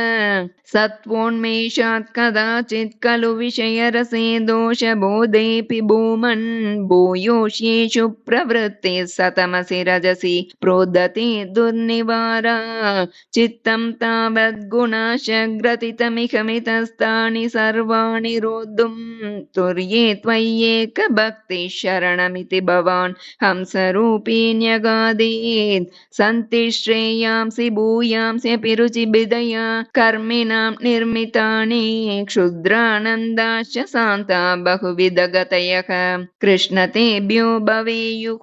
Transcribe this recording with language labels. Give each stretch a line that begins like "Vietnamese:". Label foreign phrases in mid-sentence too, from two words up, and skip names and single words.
Sanskrit: സത്വോന്മേഷാത് കദാചിത് ഖലു വിഷയരസേ ദോഷബോധേപി ഭൂമൻ ഭൂയോഷ്യേഷു പ്രവൃത്തി സതമസി രജസി പ്രോദതി ദുർനിവാര. ചിത്തം താവത് ഗുണാശഗ്രതിതമിഹമിതസ്ഥാനി സർവാണി रोद्धुं तुर्ये त्वय्येक भक्ति शरणमिति भवान् हंसरूपी न्यगादीत्. सन्ति श्रेयांसि भूयांस्यपि रुचिभिदया कर्मिणां निर्मितानि क्षुद्रानन्दाश्च शान्ता बहुविधगतयः कृष्ण तेभ्यो भवेयुः.